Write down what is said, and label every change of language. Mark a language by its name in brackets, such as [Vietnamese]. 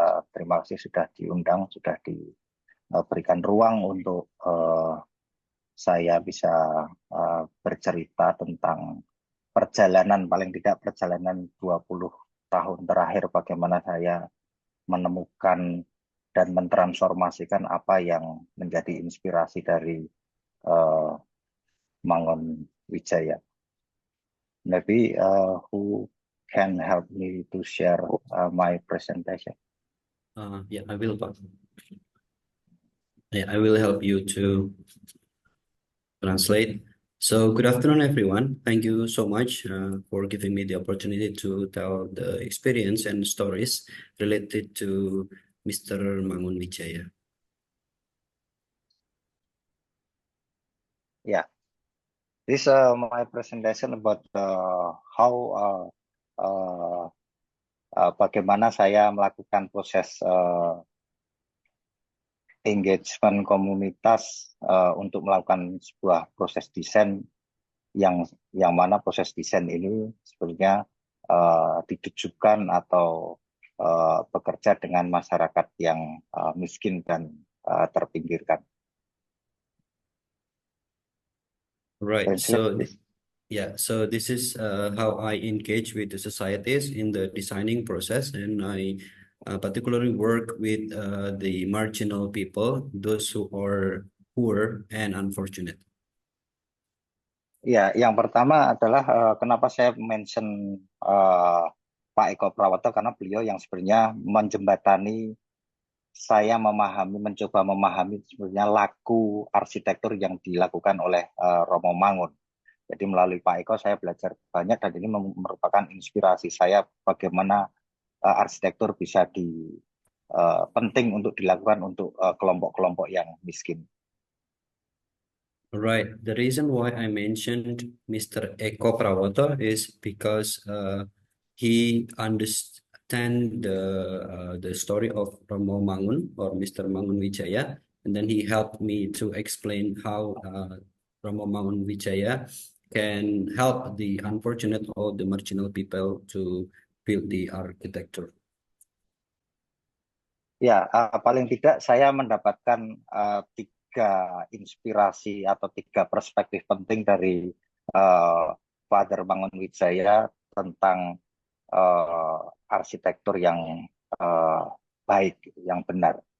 [Indonesian] Terima kasih sudah diundang, sudah diberikan ruang untuk saya bisa bercerita tentang perjalanan, paling tidak perjalanan 20 tahun terakhir, bagaimana saya menemukan dan mentransformasikan apa yang menjadi inspirasi dari Mangun Wijaya. [English] Maybe who can help me to share my presentation? Yeah, I will, Pak. Yeah, I will help you to translate. So, good afternoon, everyone. Thank you so much for giving me the opportunity to tell the experience and stories related to Mr. Mangun Wijaya. Yeah, this my presentation about how [Indonesian] bagaimana saya melakukan proses engagement komunitas untuk melakukan sebuah proses desain yang mana proses desain ini sebenarnya ditujukan atau bekerja dengan masyarakat yang miskin dan terpinggirkan. [English] Right. So, Translate, yeah, so this is how I engage with the societies in the designing process, and I particularly work with the marginal people, those who are poor and unfortunate. [Indonesian] Ya, yang pertama adalah kenapa saya mention Pak Eko Prawoto, karena beliau yang sebenarnya menjembatani saya mencoba memahami sebenarnya laku arsitektur yang dilakukan oleh Romo Mangun. Jadi melalui Pak Eko saya belajar banyak dan ini merupakan inspirasi saya bagaimana arsitektur bisa penting untuk dilakukan untuk kelompok-kelompok yang miskin. [English] Right. The reason why I mentioned Mr. Eko Prawoto is because he understand the story of Romo Mangun or Mr. Mangun Wijaya, and then he helped me to explain how Romo Mangun Wijaya can help the unfortunate or the marginal people to build the architecture. [Indonesian] Ya, paling tidak saya mendapatkan tiga inspirasi atau tiga perspektif penting dari Father Mangun Wijaya tentang arsitektur yang baik, yang benar.